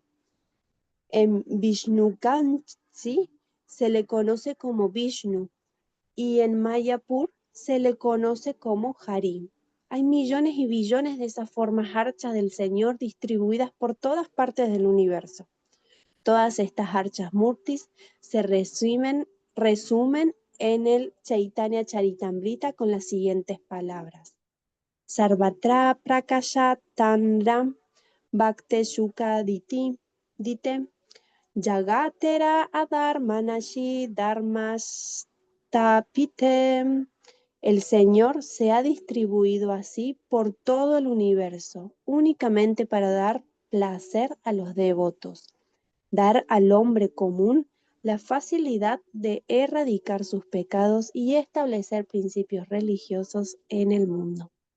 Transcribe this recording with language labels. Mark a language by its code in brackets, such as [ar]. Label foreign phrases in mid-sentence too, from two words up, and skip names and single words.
[es] En Vishnukanchi se le conoce como Vishnu y en Mayapur se le conoce como Hari. Hay millones y billones de esas formas archas del Señor distribuidas por todas partes del universo. Todas estas [sa] archas murtis [es] se resumen en el Chaitanya Charitamrita con las siguientes palabras. [sa] Sarvatra prakasha tanram bhakte shuka dite yagatera adharmanashi dharmastapite. [es] El Señor se ha distribuido así por todo el universo, únicamente para dar placer a los devotos, dar al hombre común la facilidad de erradicar sus pecados y establecer principios religiosos en el mundo.